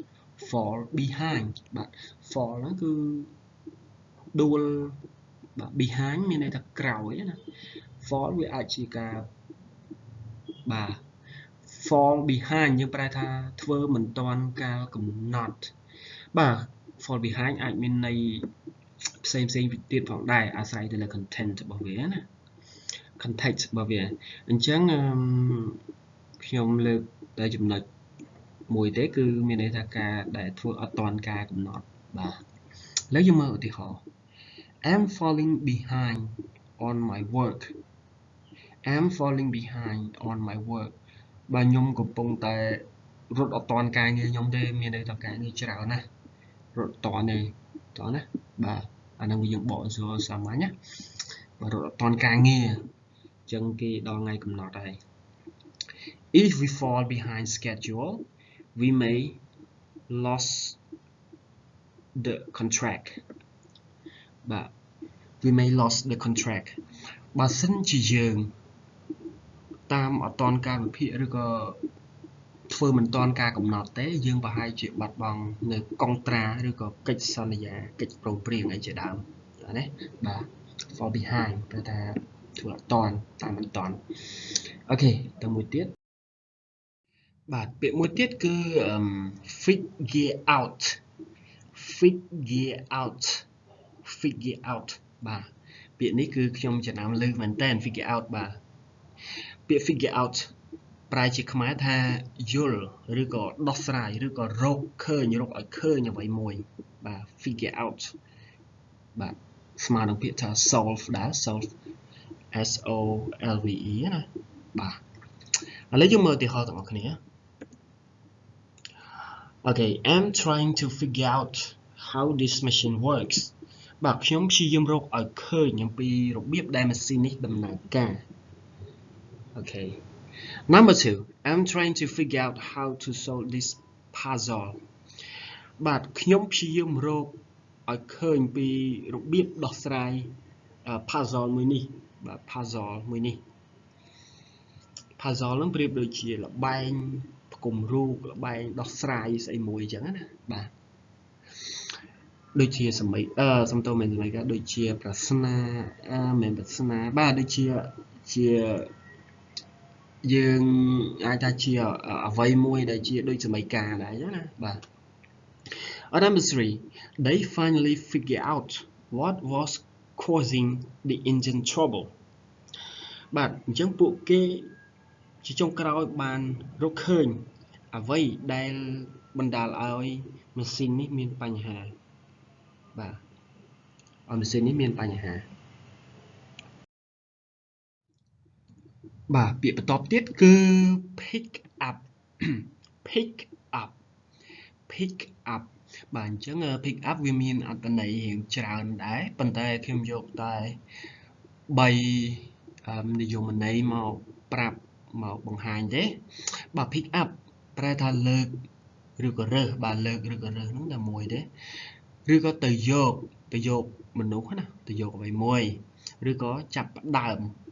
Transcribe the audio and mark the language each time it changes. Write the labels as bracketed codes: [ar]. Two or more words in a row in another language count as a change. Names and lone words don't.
[km] បាទ fall ហ្នឹងគឺដួលបាទ behind មានន័យថាក្រោយណា fall វាអាចជាការបាទ [en] fall behind [km] យើង ប្រែថាធ្វើមិនទាន់កាលកំណត់បាទ [en] fall behind [km] អាចមានន័យផ្សេងទៀតផងដែរអាស្រ័យទៅលើ content របស់វាណា context របស់វាអញ្ចឹងខ្ញុំលើកតែចំណុចមួយទេគឺមានន័យថាការដែលធ្វើអត់ទាន់ការកំណត់បាទឥឡូវយើងមើលឧទាហរណ៍ [en] I'm falling behind on my work [km] បាទខ្ញុំកំពុងតែរត់អត់ទាន់ការងារខ្ញុំទេមានន័យថាការងារច្រើនណាស់រត់អត់ទាន់ទេតោះណាបាទអានឹងយើងបកស្រាយ សាមញ្ញណារត់អត់ទាន់ការងារអញ្ចឹងគេដល់ថ្ងៃកំណត់ហើយ [en] if we fall behind schedule we may lose the [km] contract បាទ [en] we may lose the contract [km] បើសិនជាយើងតាមអត់ទាន់កាលវិភាគឬក៏ធ្វើមិនទាន់ការកំណត់ទេយើងប្រហែលជាបាត់បង់នៅកុងត្រាឬក៏កិច្ចសន្យាកិច្ចព្រមព្រៀងអីជាដើមណាបាទ [en] fall behind [km] ព្រោះថាធ្វើអត់ទាន់តាមមិនទាន់អូខេទៅមួយទៀតបាទពាក្យមួយទៀតគឺ [en] figure out [km] បាទពាក្យនេះគឺខ្ញុំចំណាំឮមែនតើ [en] figure out [km] បាទពាក្យ [en] figure out [km] ប្រែជាខ្មែរថាយល់ឬក៏ដោះស្រាយឬក៏រកឲ្យឃើញអ្វីមួយបាទ [en] figure out [km] បាទស្មើនឹងពាក្យថា solve ដែរ solve SOLVE ណាបាទឥឡូវយើងមើលឧទាហរណ៍ទាំងអស់គ្នា [en] Okay I'm trying to figure out how this machine works [km] បាទខ្ញុំព្យាយាម រកឲ្យឃើញអំពីរបៀបដែលម៉ាស៊ីននេះដំណើរការ [en] Okay number 2 I'm trying to figure out how to solve this puzzle [km] បាទខ្ញុំព្យាយាមរកឲ្យឃើញពីរបៀបដោះស្រាយ puzzle មួយនេះបាទ puzzle មួយនេះ puzzle នឹងប្រៀបដូចជាល្បែងផ្គុំរូបល្បែងដោះស្រាយស្អីមួយអញ្ចឹងណាបាទដូចជាសម័យសំទោមិនសម័យកាដូចជាប្រស្នាមិនប្រស្នាបាទដូចជា យើងអាចថាជាអ្វីមួយដែលជាដូចសម័យកាលដែរអញ្ចឹងណាបាទ [en] Number 3 they finally figure out what was causing the engine trouble [km] បាទអញ្ចឹងពួកគេជាចុងក្រោយបានរកឃើញអ្វីដែលបណ្ដាលឲ្យម៉ាស៊ីននេះមានបញ្ហាបាទឲ្យម៉ាស៊ីននេះមានបញ្ហា បាទពាក្យបន្ទាប់ទៀតគឺ [en] pick up pick up pick up [km] បាទអញ្ចឹង [en] pick up [km] វាមានអត្ថន័យរៀងច្រើនដែរប៉ុន្តែខ្ញុំយកតែ 3និយមន័យមកប្រាប់មកបង្ហាញទេបាទ [en] pick up [km] ប្រែថាលើកឬក៏រើសបាទលើកឬក៏រើសហ្នឹងតែមួយទេឬក៏ទៅយកមនុស្សណាទៅយកអ្វីមួយឬក៏ចាប់ផ្ដើម